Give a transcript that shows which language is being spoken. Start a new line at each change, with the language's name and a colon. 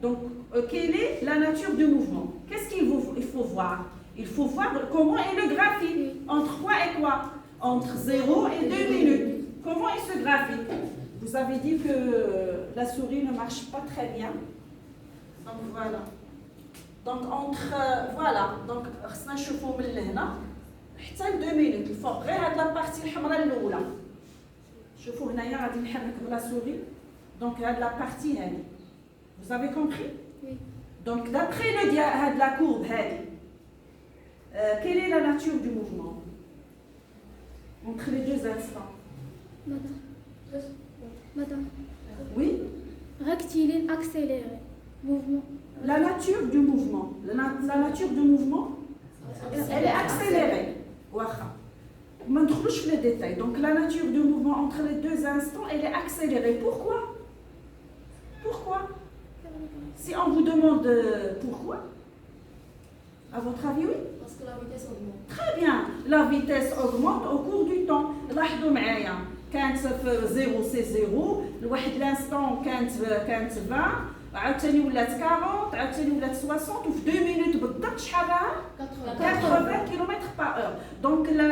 French: Donc, quelle est la nature du mouvement? Qu'est-ce qu'il faut voir? Il faut voir comment est le graphique. Entre quoi et quoi? Entre 0 et 2 minutes. Comment est ce graphique? Vous avez dit que la souris ne marche pas très bien. Donc voilà. Donc entre voilà. Donc
Arabic: خصنا نشوفوا من هنا حتى 2 minutes. الفوق غير هاد لا بارتي الحمراء الاولى. شوفوا هنايا غادي نحرك بلا سوري. Donc هاد لا بارتي هادي.
French: Vous avez compris? Oui. Donc, d'après la courbe, quelle est la nature du mouvement entre les 2 instants? Madame. Oui? Rectiligne accéléré. Mouvement. La nature du mouvement. La nature du mouvement, elle est accélérée. On ne trouve pas les détails. Donc, la nature du mouvement entre les 2 instants, elle est accélérée. Pourquoi? Pourquoi? Si on vous demande pourquoi, à votre avis, oui? Parce que la vitesse augmente. Très bien. La vitesse augmente au cours du temps.
Arabic: لاحظوا معايا كانت في 0 سي 0 لواحد لانستون كانت 20 عاوتاني ولات 40 عاوتاني ولات 60 وفي 2 مينوت بالضبط شحال راها 80 km/h. Donc